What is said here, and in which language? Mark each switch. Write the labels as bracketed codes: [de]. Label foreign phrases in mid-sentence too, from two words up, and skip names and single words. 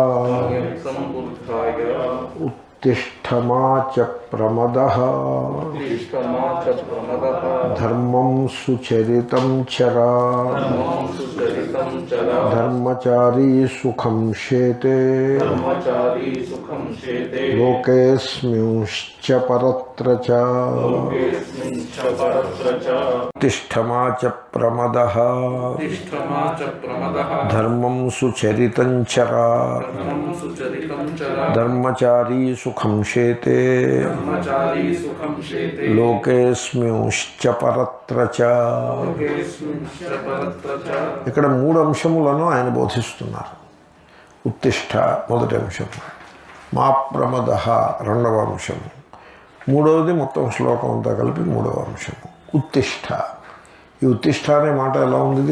[sa] उत्तिष्ठमा च प्रमदः धर्मं सुचरितं चरा धर्मचारी सुखं शेते लोकेऽस्मिंश्च परत्र च उत्तिष्ठमा च प्रमदः धर्मं सुचरितं चरा धर्मचारी सुखं शेते लोकेऽस्मिंश्च परत्र च। [te] ఇక్కడ మూడు అంశములను ఆయన బోధిస్తున్నారు. ఉత్తిష్ట మొదటి అంశము, [sa] మా ప్రమద [te] రెండవ అంశము, మూడవది మొత్తం శ్లోకం అంతా కలిపి మూడవ అంశము ఉత్తిష్ట. ఈ ఉత్తిష్ట అనే మాట ఎలా ఉంది?